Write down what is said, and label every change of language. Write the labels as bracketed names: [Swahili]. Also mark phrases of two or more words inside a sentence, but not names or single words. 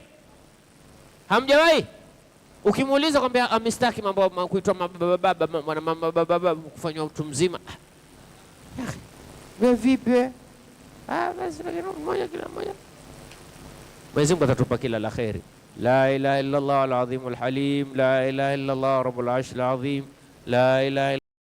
[Swahili] Hamjawahi? Ukimuuliza kwambia amistaki mambo kuitwa baba kufanywa mtu mzima. Wewe vipi? Basi mmoja kila mmoja. Mwenyezi Mungu atatupa kila la kheri. [Arabic] لا إله إلا الله العظيم الحليم، لا إله إلا الله رب العرش العظيم، لا إله